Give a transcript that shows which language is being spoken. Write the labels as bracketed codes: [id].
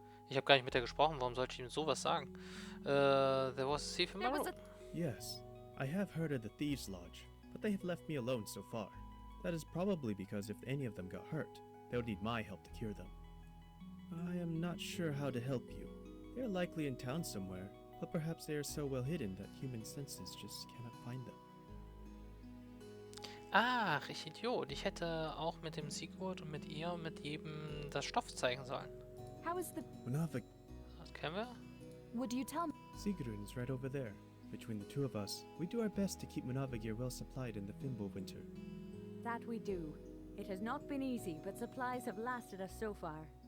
[de] Ich habe gar nicht mit der gesprochen, warum sollte ich ihm sowas sagen? [en] There was a thief in my room. yes, I have heard of the Thieves' Lodge, but they have left me alone so far. That is probably because if any of them got hurt, they would need my help to cure them. I am not sure how to help you. They are likely in town somewhere, but perhaps they are so well hidden that human senses just cannot find them. [de] Ach, ich Idiot. Ich hätte auch mit dem Sigurd und mit ihr und mit jedem das Stoff zeigen sollen. [en] How is the... Munavik, [de] Das kennen wir. [en] Would you tell me? Sigrun is right over there. Between the two of us, we do our best to keep Munavigir well supplied in the Fimbo winter. That we do. It has not been easy, but supplies have lasted us so far.